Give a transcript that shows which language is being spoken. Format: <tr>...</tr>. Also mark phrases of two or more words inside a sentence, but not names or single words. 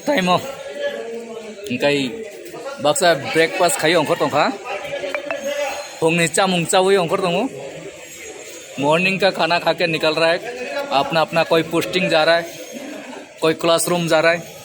<trp>time oh kai baksa breakfast khai ongkor tongkha phongni chamung chawi ongkor tongo</trp> <hi>मॉर्निंग का खाना खा के निकल रहा है अपना अपना कोई पोस्टिंग जा रहा है कोई क्लासरूम जा रहा है</hi>